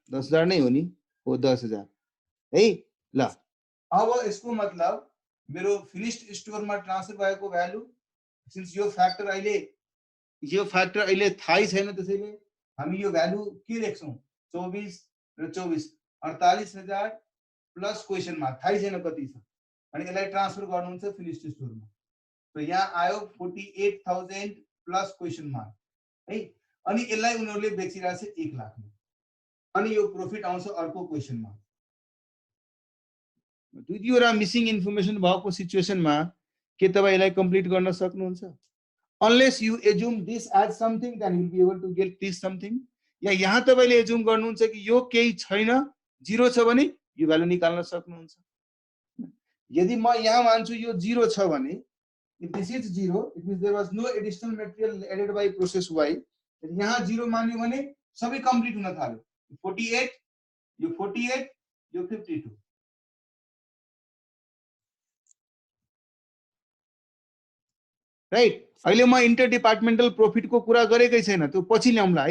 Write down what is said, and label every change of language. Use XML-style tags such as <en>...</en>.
<ne>10,000 नै हो नि, हो 10,000 है. ल अब यसको मतलब मेरो फिनिश्ड स्टोर में ट्रान्सफर भएको भ्यालु सिन्स यो फ्याक्टर अहिले थाहै छैन, त्यसैले हामी यो भ्यालु के लेख्छौं 24 र 24 48,000 प्लस क्वेशन मार्क थाहै छैन कति छ. अनि यसलाई ट्रान्सफर गर्नुहुन्छ फिनिश्ड स्टोरमा. तो यहाँ आयो 48,000 प्लस क्वेशन मार्क है। अनि यसलाई उनीहरूले बेचिरहेको छ 1 लाखमा। अनि यो प्रॉफिट आउँछ अर्को क्वेशन मार्क। दुई दुईवटा मिसिङ इन्फर्मेसन भएको सिचुएसनमा के तपाईं यसलाई कम्प्लिट गर्न सक्नुहुन्छ?</ne> <en>Unless you assume this as something, then you will be able to get this something.</en> <ne>या यहाँ तपाईले एज्युम गर्नुहुन्छ कि यो केही छैन, जीरो छ भने यो भ्यालु निकाल्न सक्नुहुन्छ। यदि म यहाँ मान्छु यो जीरो छ भने,</ne> <en>if this is zero, it means there was no additional material added by process Y.</en> <ne>यहाँ जीरो मान्यो भने सबै कम्प्लिट हुन थाल्यो। 48, यो 48, यो 52। राइट? अहिले म इन्टर डिपार्टमेन्टल प्रॉफिट को कुरा गरेकै छैन, त्यो पछि ल्याउँला।</ne>